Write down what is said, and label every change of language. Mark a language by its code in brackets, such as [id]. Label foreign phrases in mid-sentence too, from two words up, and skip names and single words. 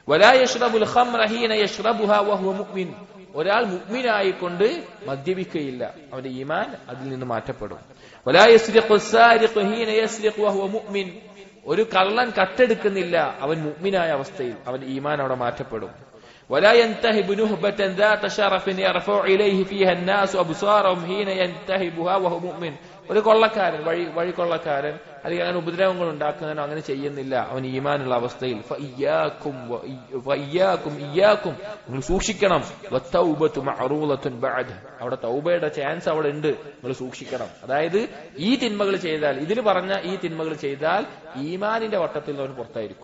[ar] ولا يشرب الخمر حين يشربها وهو مؤمن. [ml] ഒരാൾ മുഅ്മിനായിക്കൊണ്ട് മദ്യപിക്കുകയില്ല, അവന്റെ ഈമാൻ അതിൽ നിന്ന് മാറ്റപ്പെടും. [ar] ولا يسرق السارق حين يسرق وهو مؤمن. [ml] ഒരു കള്ളൻ കട്ടെടുക്കുന്നില്ല, അവൻ മുഅ്മിനായ അവസ്ഥയിൽ, അവന്റെ ഈമാൻ അവിടെ മാറ്റപ്പെടും. [ar] ولا ينتهب نهبة ذات شرف يرفع إليه فيها الناس أبصارهم حين ينتهبها وهو مؤمن. [ml] ഒരു കൊള്ളക്കാരൻ, വഴിക്കൊള്ളക്കാരൻ അല്ലെങ്കിൽ അങ്ങനെ ഉപദ്രവങ്ങൾ ഉണ്ടാക്കുന്നതിനോ അങ്ങനെ ചെയ്യുന്നില്ല, അവൻ ഈമാനുള്ള അവസ്ഥയിൽ. നിങ്ങൾ സൂക്ഷിക്കണം. അവിടെ തൗബയുടെ ചാൻസ് അവിടെ ഉണ്ട്, നിങ്ങൾ സൂക്ഷിക്കണം. അതായത് ഈ തിന്മകൾ ചെയ്താൽ, ഇതിൽ പറഞ്ഞ ഈ തിന്മകൾ ചെയ്താൽ ഈമാനിന്റെ വട്ടത്തിൽ നിന്ന് അവൻ പുറത്തായിരിക്കും.